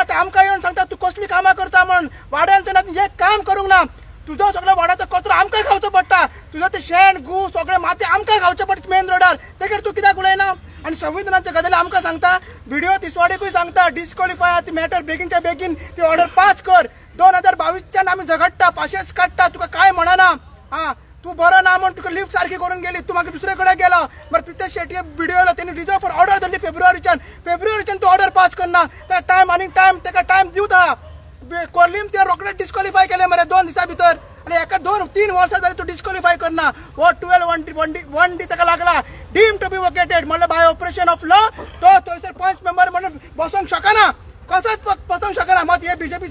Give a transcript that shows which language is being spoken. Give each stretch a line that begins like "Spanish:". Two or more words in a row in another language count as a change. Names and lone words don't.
Konkani: ते आमकां येवन सांगता तूं कसली कामां करता म्हणून वाड्यान तुवें एक काम करूंक ना तुजो सगळो वाड्याचो कचरो आमकां खावचो पडटा तुजो ते शेण गू सगळे माती आमकां खावचे पडटा मेन रोडार तेजेर तूं कित्याक उलयना आनी संविधानाचे गजाली आमकां सांगता व्हिडिओ तिसवाडीकूय सांगता डिस्क्वॉलिफाय ती मॅटर बेगीनच्या बेगीन ती ऑर्डर पास कर 2022च्यान आमी झगडटा पाशेस काडटा तुका काय म्हणना हा तू बरो ना म्हणून तुका लिफ्ट सारखी करून गेली तू मागीर दुसरे कडेन गेलो बरं प्रितेश शेट्टी व्हिडिओला त्यांनी
English: reserve for order
Konkani: धरली फेब्रुवारीच्यान तू ऑर्डर पास करना त्या टायम आनी टायम तेका टायम दिवता कोर्लीम ते रोखडेच डिस्क्वॉलिफाय केले मरे 2 दिसा भितर आनी एका 2-3 वर्सां जाली तू डिस्क्वॉलिफाय करना वो 12(1)D तेका लागला
English: deemed to be vacated
Konkani: म्हणल्यार
English: by operation of law
Konkani: तो थंयसर पंच मेंबर म्हणून बसोंक शकना कसोच बसोंक शकना मात हे बीजेपी